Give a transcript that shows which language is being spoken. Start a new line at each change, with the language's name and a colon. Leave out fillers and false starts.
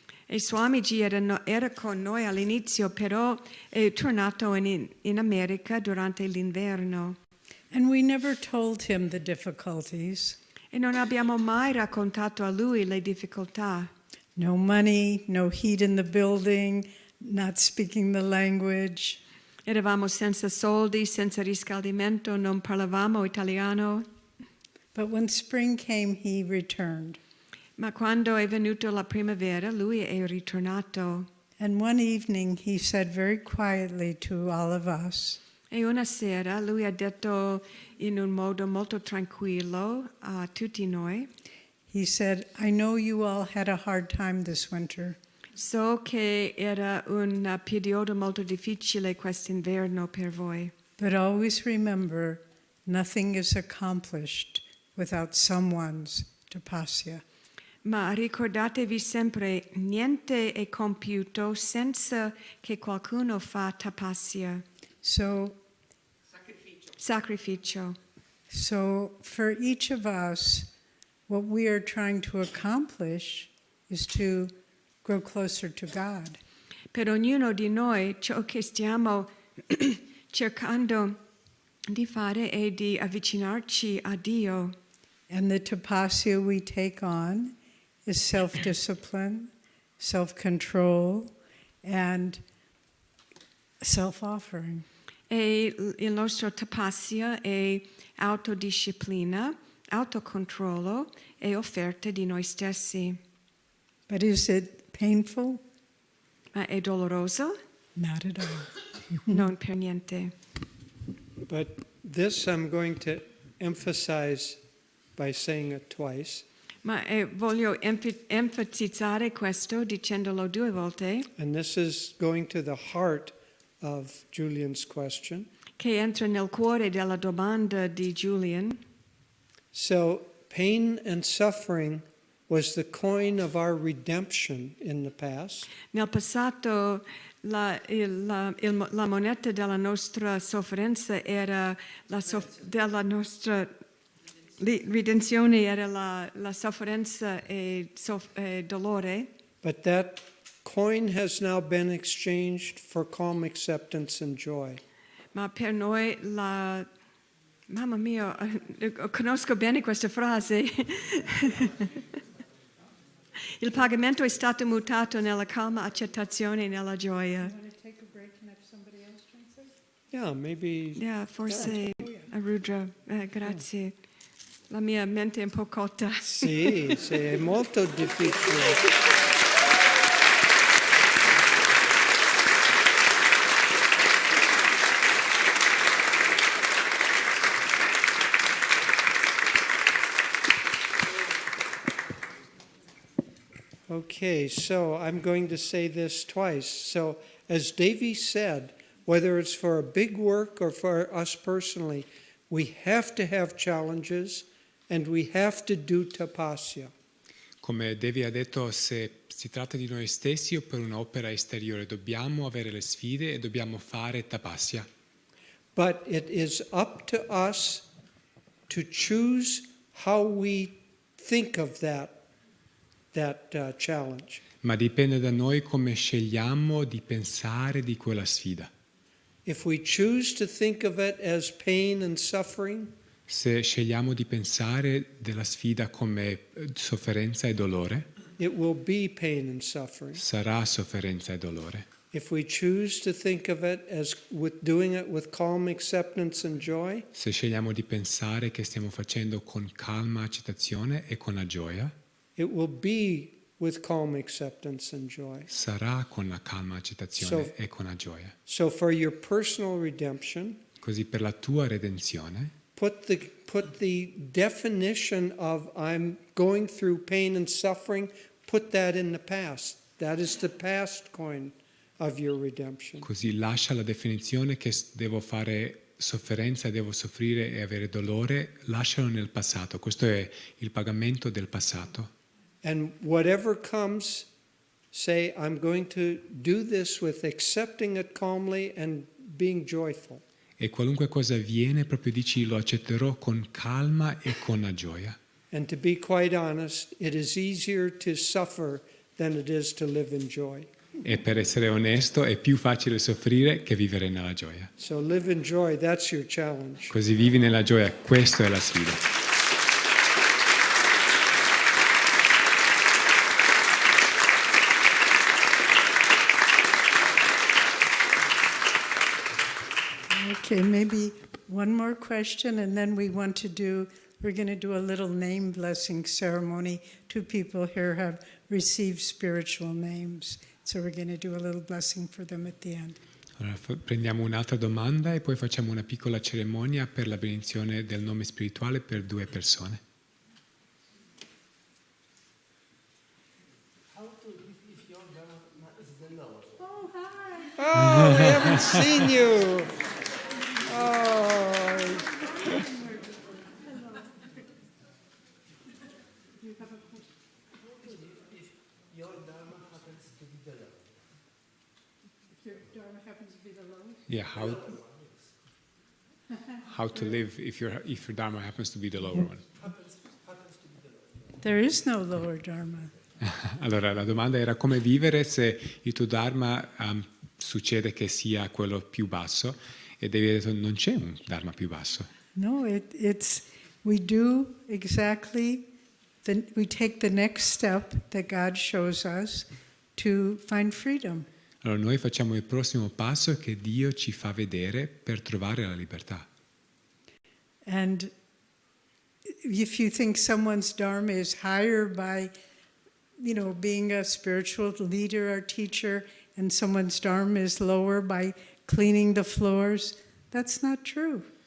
Italian: E Swamiji era con noi all'inizio, però è tornato in America durante l'inverno.
English: And we never told him the difficulties.
Italian: E non abbiamo mai raccontato a lui le difficoltà.
English: No money, no heat in the building, not speaking the language.
Italian: Eravamo senza soldi, senza riscaldamento, non parlavamo italiano.
English: But when spring came, he returned.
Italian: Ma quando è venuto la primavera, lui è ritornato.
English: And one evening, he said very quietly to all of us,
Italian: E una sera lui ha detto in un modo molto tranquillo a tutti noi,
English: he said, I know you all had a hard time this winter,
Italian: so che era un periodo molto difficile quest'inverno per voi.
English: but always remember, nothing is accomplished without someone's tapasya.
Italian: Ma ricordatevi sempre, niente è compiuto senza che qualcuno fa tapasya,
English: So
Italian: sacrificio.
English: So for each of us, what we are trying to accomplish is to grow closer to God.
Italian: Per ognuno di noi ciò che stiamo cercando di fare è di avvicinarci a Dio.
English: And the tapasya we take on is self-discipline, self-control, and self-offering.
Italian: E il nostro tapasya è autodisciplina, autocontrollo e offerta di noi stessi.
English: But is it painful?
Italian: Ma è doloroso?
English: Not at all.
Italian: Non per niente.
English: But this I'm going to emphasize by saying it twice.
Italian: Ma voglio enfatizzare questo dicendolo 2 volte,
English: And this is going to the heart of Julian's question.
Italian: che entra nel cuore della domanda di Julian.
English: So, pain and suffering was the coin of our redemption in the past.
Italian: Nel passato la moneta della nostra sofferenza era della nostra ridenzione era la sofferenza e dolore.
English: But that coin has now been exchanged for calm acceptance and joy.
Italian: Ma per noi mamma mia, conosco bene questa frase. Il pagamento è stato mutato nella calma accettazione e nella gioia.
English: Want to take a break and have somebody else translate? Yeah, maybe.
Italian: Yeah, forse Arudra, grazie. La mia mente è un po' cotta. Sì, è molto difficile.
English: Okay, so I'm going to say this twice. So, as Devi said, whether it's for a big work or for us personally, we have to have challenges and we have to do tapasya.
Italian: Come Devi ha detto, se si tratta di noi stessi o per un'opera esteriore, dobbiamo avere le sfide e dobbiamo fare tapasya.
English: But it is up to us to choose how we think of that challenge.
Italian: Ma dipende da noi come scegliamo di pensare di quella sfida.
English: If we choose to think of it as pain and suffering,
Italian: Se scegliamo di pensare della sfida come sofferenza e dolore,
English: it will be pain and suffering.
Italian: sarà sofferenza e dolore.
English: If we choose to think of it as doing it with calm acceptance and joy,
Italian: Se scegliamo di pensare che stiamo facendo con calma accettazione e con la gioia,
English: it will be with calm acceptance and joy.
Italian: sarà con la calma accettazione
English: So-
Italian: e con la gioia.
English: So for your personal redemption,
Italian: Così per la tua redenzione,
English: put the definition of I'm going through pain and suffering, put that in the past. That is the past coin of your redemption.
Italian: così lascia la definizione che devo fare sofferenza, devo soffrire e avere dolore, lascialo nel passato. Questo è il pagamento del passato.
English: And whatever comes, say, I'm going to do this with accepting it calmly and being joyful.
Italian: E qualunque cosa avviene, proprio dici lo accetterò con calma e con la gioia.
English: And to be quite honest, it is easier to suffer than it is to live in joy.
Italian: E per essere onesto, è più facile soffrire che vivere nella gioia.
English: So live in joy, that's your challenge.
Italian: Così vivi nella gioia, questa è la sfida.
English: Okay, maybe one more question, and then we're going to do a little name blessing ceremony. 2 people here have received spiritual names, so we're going to do a little blessing for them at the end.
Italian: Allora, prendiamo un'altra domanda e poi facciamo una piccola cerimonia per la benedizione del nome spirituale per 2 persone.
English: Oh, we haven't seen you. Oh. Yeah, how to live if your dharma happens to be the lower one. There is no lower dharma.
Italian: Allora, la domanda era come vivere se il tuo dharma succede che sia quello più basso e devi dire non c'è un dharma più basso.
English: No, we do exactly, we take the next step that God shows us to find freedom.
Italian: Allora noi facciamo il prossimo passo che Dio ci fa vedere per trovare la libertà.
English: And if you think someone's dharma is higher by, being a spiritual leader or teacher, and someone's dharma is lower by cleaning the floors, that's not true.